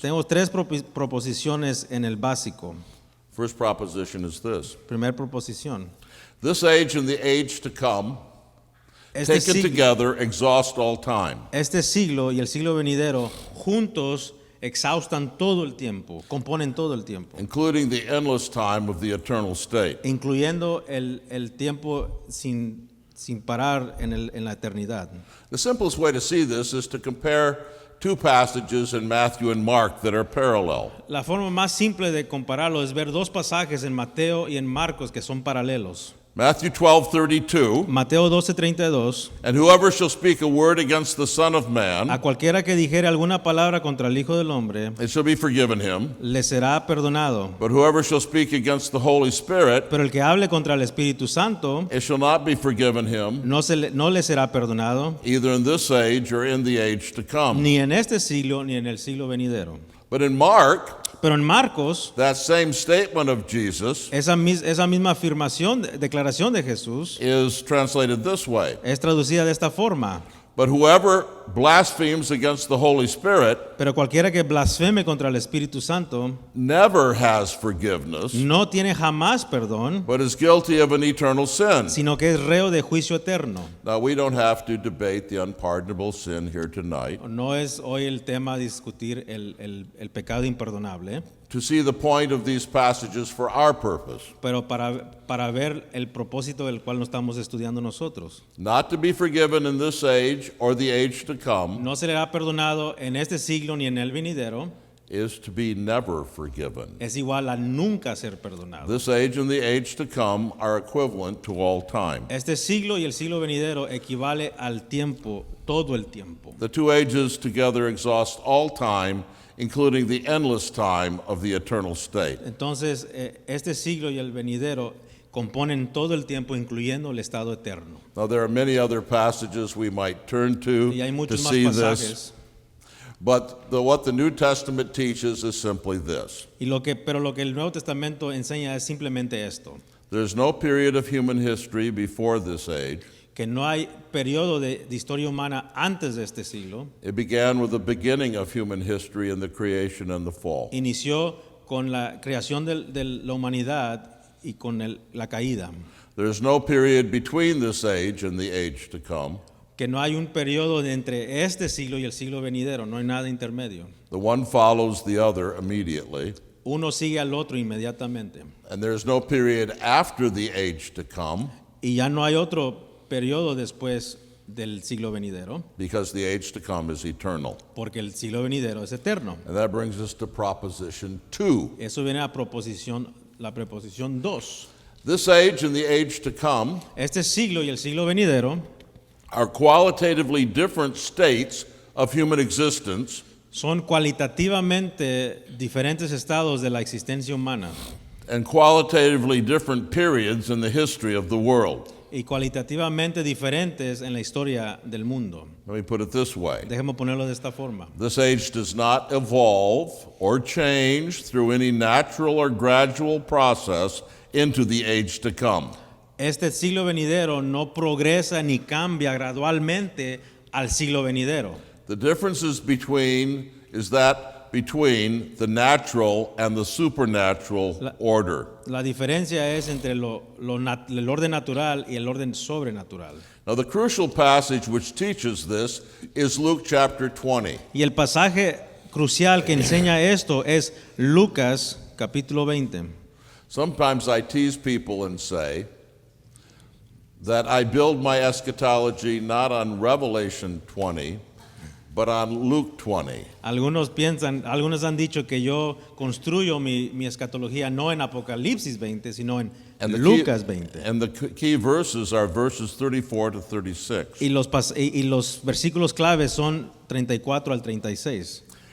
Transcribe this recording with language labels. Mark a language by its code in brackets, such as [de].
[es] Tengo tres proposiciones en el básico. [en] First proposition is this: [es] Primer proposición. [en] this age and the age to come, [es] Este [en] taken [es] siglo, [en] together, exhaust all time. [es] este siglo y el siglo venidero juntos exhaustan todo el tiempo, componen todo el tiempo, [en] Including the endless time of the eternal state. [es] incluyendo el tiempo sin parar en la eternidad. [en] The simplest way to see this is to compare 2 passages in Matthew and Mark that are parallel. [es] La forma más simple de compararlo es ver dos pasajes en Mateo y en Marcos que son paralelos. [en] Matthew 12:32, [es] Mateo 12:32, [en] and whoever shall speak a word against the Son of a Man, [es] cualquiera que dijere alguna palabra contra el Hijo del Hombre, [en] it shall be forgiven him. [es] le será perdonado. [en] But whoever shall speak against the Holy Spirit, [es] Pero el que hable contra el Espíritu Santo, [en] it shall not be forgiven him, [es] no le será perdonado, [en] either in this age or in the age to come. [es] ni en este siglo ni en el siglo venidero. [en] But in Mark, [es] Pero en Marcos, [en] that same statement of Jesus [es] esa misma afirmación, declaración de Jesús, [en] is translated this way: [es] es traducida de esta forma. [en] but whoever blasphemes against the Holy Spirit [es] Pero cualquiera que blasfeme contra el Espíritu Santo [en] never has forgiveness, [es] no tiene jamás perdón, [en] but is guilty of an eternal sin. [es] sino que es reo de juicio eterno. [en] Now, we don't have to debate the unpardonable sin here tonight. [es] No es hoy el tema discutir el pecado imperdonable, [en] To see the point of these passages for our purpose, [es] pero para ver el propósito del cual nos estamos estudiando nosotros. [en] not to be forgiven in this age or the age to come, [es] No se le ha perdonado en este siglo ni en el venidero, [en] is to be never forgiven. [es] es igual a nunca ser perdonado. [en] This age and the age to come are equivalent to all time. [es] Este siglo y el siglo venidero equivale al tiempo, todo el tiempo. [en] The two ages together exhaust all time, including the endless time of the eternal state. [es] Entonces, este siglo y el venidero componen todo el tiempo, incluyendo el estado eterno. [en] Now, there are many other passages we might turn to [es] Y hay muchos más [en] see this, [es] pasajes. [en] but what the New Testament teaches is simply this: [es] Pero lo que el Nuevo Testamento enseña es simplemente esto, [en] there's no period of human history before this age. [es] que no hay periodo de historia humana antes de este siglo. [en] It began with the beginning of human history in the creation and the fall. [es] Inició con la creación de la humanidad y con la caída. [en] There's no period between this age and the age to come. [es] Que no hay un periodo entre este siglo y el siglo venidero, no hay nada intermedio. [en] The one follows the other immediately. [es] Uno sigue al otro inmediatamente. [en] And there's no period after the age to come, [es] Y ya no hay otro periodo después del siglo venidero, [en] because the age to come is eternal. [es] porque el siglo venidero es eterno. [en] And that brings us to proposition 2. [es] Eso viene a la preposición 2. [en] This age and the age to come [es] Este siglo y el siglo venidero [en] are qualitatively different states of human existence, [es] son cualitativamente diferentes estados de la existencia humana [en] and qualitatively different periods in the history of the world. [es] y cualitativamente diferentes en la historia del mundo. [en] Let me put it this way. [es] Dejemos ponerlo de esta forma. [en] This age does not evolve or change through any natural or gradual process into the age to come. [es] Este siglo venidero no progresa ni cambia gradualmente al siglo venidero. [en] The differences between the natural and the supernatural order. [es] La diferencia es entre el orden natural y el orden sobrenatural. [en] Now, the crucial passage which teaches this is Luke chapter 20. [es] Y el pasaje crucial que enseña esto es Lucas capítulo 20. [en] Sometimes I tease people and say that I build my eschatology not on Revelation 20, but on Luke 20. [es] Algunos han dicho que yo construyo mi escatología no en Apocalipsis 20, sino en Lucas 20. [en] And the key verses are verses 34 to 36. [es] Y los versículos claves son 34 al 36.